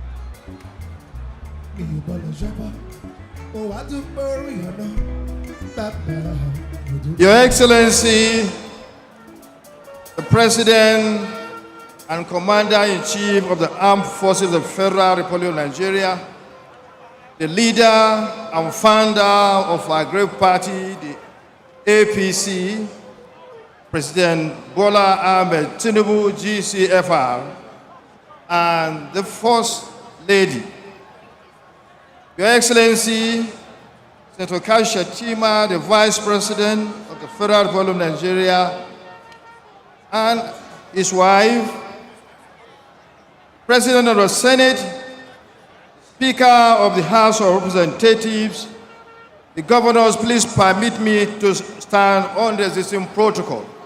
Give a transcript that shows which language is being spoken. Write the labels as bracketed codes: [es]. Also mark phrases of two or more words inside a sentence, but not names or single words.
[en] Me bolo jaba. Oh, I do bury you know. Your Excellency, the President and Commander-in-Chief of the Armed Forces of the Federal Republic of Nigeria, the leader and founder of our great party, the APC, President Bola Ahmed Tinubu, GCFR, and the First Lady, Your Excellency, Senator Kashi Shettima, the Vice President of the Federal Republic of Nigeria, and his wife, President of the Senate, Speaker of the House of Representatives, the governors, please permit me to stand on the existing protocol.